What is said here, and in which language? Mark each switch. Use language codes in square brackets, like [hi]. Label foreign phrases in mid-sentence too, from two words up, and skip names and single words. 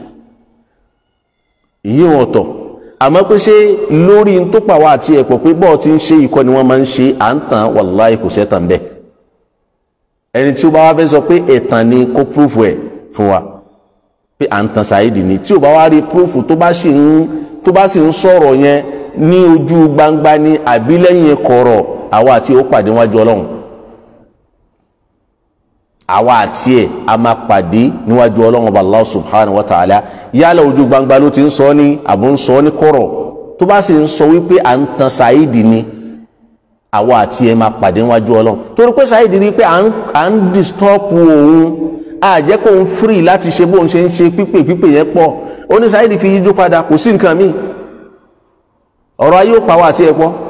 [yo] ìyí wọn tọ̀ àmọ́ pé ṣé lórí tó pàwọ́ àti ẹ̀pọ̀ pé bọ́ọ̀ ti ń ṣe ìkọ́ ni wọ́n máa ń ṣe à ń tàn wàláhì kò sẹ́tàn bẹ́ẹ̀ ẹni tí ó bá wá fẹ́ sọ pé ẹ̀tàn ni kó púrúfù ẹ̀ fún wa pé à ń tàn Saheed ni tí ò bá wá rí púrúfù tó bá sì ń sọ̀rọ̀ yẹn ní ojú gbangba ní àbí lẹ́yìn kọ̀rọ̀ àwa àti ó pàdé wájú Ọlọ́run àwa àti ẹ̀ a máa pàdé níwájú Ọlọ́run ọba [ar] الله سبحانه وتعالى [yo] yálà ojú gbangba ló ti ń sọ ní àbò ń sọ ní kọ̀rọ̀ tó bá sì ń sọ wípé à ń tan Saheed ni àwa àti ẹ̀ máa pàdé níwájú Ọlọ́run torí pé Saheed rí pé à ń disturb òun àjẹ́ kó ń free láti ṣe bóun ṣe ń ṣe pípè yẹn pọ̀ ó ní Saheed fi yíjú padà kò sí nǹkan míì ọ̀rọ̀ ayé ò pàwọ́ àti ẹ̀pọ̀